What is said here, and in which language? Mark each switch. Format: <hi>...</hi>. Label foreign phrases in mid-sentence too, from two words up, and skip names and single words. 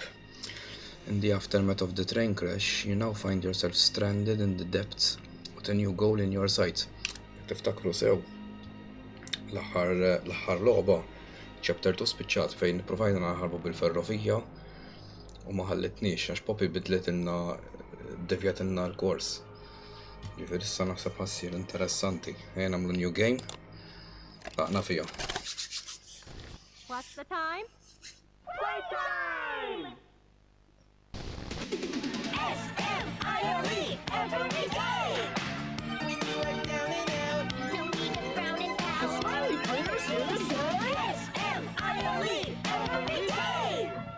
<en>In the aftermath of the train crash, you now find yourself stranded in the depths with a new goal in your sights.</en> <mt>Tiftakru sew l-aħħar logħba Chapter 2 spiċċat fejn provajna naħarbu bil-ferrovija u ma ħallitniex għax Poppy devjat ilna l-kors. Ġifieri issa naħseb ħassir interessanti. Ejja nagħmlu</mt> <en>new game.</en> <mt>Laqna fiha.</mt> <en>What's the time? Playtime! S-M-I-L-E every day! When you are down and out, don't need to frown and pout. The smiley players here to say S-M-I-L-E every day!</en>